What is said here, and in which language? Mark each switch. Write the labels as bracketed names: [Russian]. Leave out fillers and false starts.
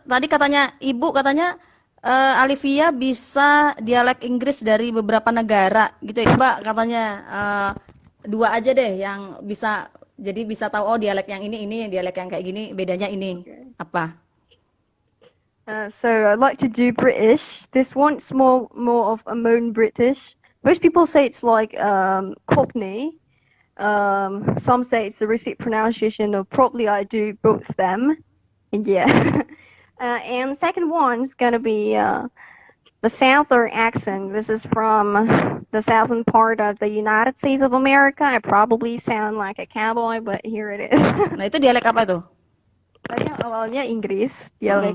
[Indonesian] tadi katanya Ibu katanya Alivia bisa dialek Inggris dari beberapa negara gitu ya. Coba katanya dua aja deh yang bisa jadi bisa tahu oh dialek yang ini dialek yang kayak gini bedanya ini [English] Okay. [Indonesian] apa? [English] So I'd like to do British. This one's more of a modern British. Most people say it's like Cockney. Some say it's the receipt pronunciation of probably I do both them. And yeah. And second one's gonna be the southern accent. This is from the southern part of the United States of America. I probably sound like a cowboy, but here it is. [Indonesian] Nah, itu dialek apa tuh? Tadi awalnya Inggris, dialek